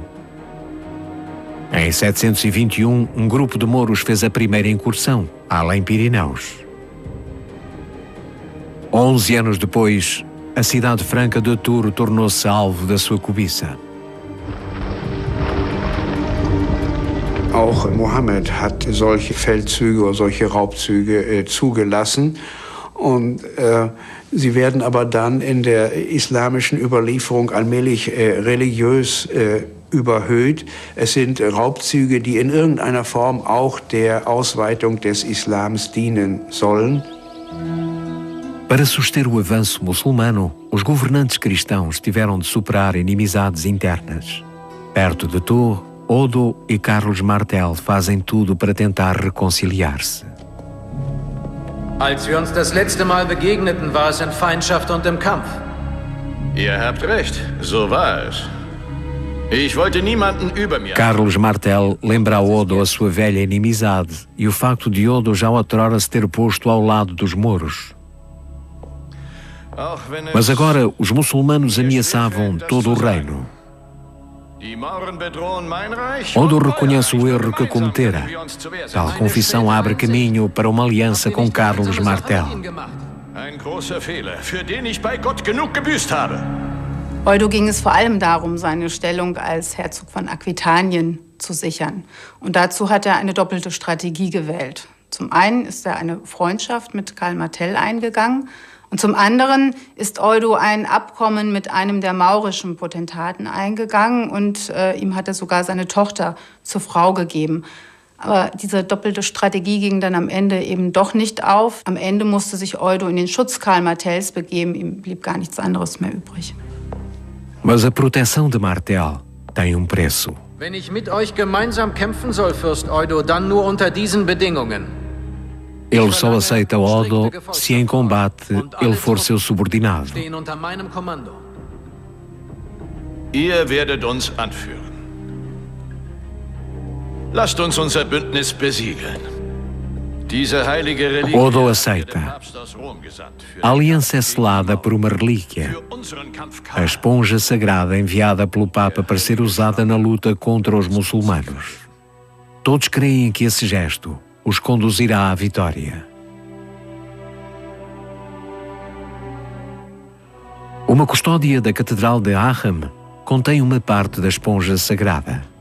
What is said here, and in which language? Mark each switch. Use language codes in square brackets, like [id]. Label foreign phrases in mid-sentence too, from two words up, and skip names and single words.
[pt] Em 721, um grupo de mouros fez a primeira incursão, além Pirineus. 11 anos depois, a cidade franca de Tours tornou-se alvo da sua cobiça. [de] Auch Mohammed hat solche Feldzüge oder solche Raubzüge zugelassen. Und sie werden aber dann in der islamischen Überlieferung allmählich religiös überhöht. Es sind Raubzüge, die in irgendeiner Form auch der Ausweitung des Islams dienen sollen. [pt] Para suster o avanço muçulmano, os governantes cristãos tiveram de superar inimizades internas. Perto de Tours, Odo e Carlos Martel fazem tudo para tentar reconciliar-se. [de] Als wir uns das letzte Mal begegneten, war es in Feindschaft und im Kampf. Ihr habt recht, so war es. Ich wollte niemanden über mir. [pt] Carlos Martel lembra a Odo a sua velha inimizade e o facto de Odo já outrora se ter posto ao lado dos mouros. Mas agora os muçulmanos ameaçavam todo o reino. Odo reconhece o erro que cometera. Tal confissão abre caminho para uma aliança com Carlos Martel. [de] Odo ging es vor allem darum, seine Stellung als Herzog von Aquitanien zu sichern. Und dazu hat er eine doppelte Strategie gewählt. Zum einen ist er eine Freundschaft mit Karl Martel eingegangen. Und zum anderen ist Odo ein Abkommen mit einem der maurischen Potentaten eingegangen und ihm hat er sogar seine Tochter zur Frau gegeben. Aber diese doppelte Strategie ging dann am Ende eben doch nicht auf. Am Ende musste sich Odo in den Schutz Karl Martels begeben, ihm blieb gar nichts anderes mehr übrig. [pt] Mas a proteção de Martel tem preço. [de] Wenn ich mit euch gemeinsam kämpfen soll, Fürst Odo, dann nur unter diesen Bedingungen. [pt] Ele só aceita Odo se em combate ele for seu subordinado. [de] Ihr werdet uns anführen. Lasst uns unser Bündnis besiegeln. Diese heilige Reliquie [pt] Odo aceita. A aliança é selada por uma relíquia, a esponja sagrada enviada pelo Papa para ser usada na luta contra os muçulmanos. Todos creem que esse gesto os conduzirá à vitória. Uma custódia da Catedral de Aachen contém uma parte da esponja sagrada.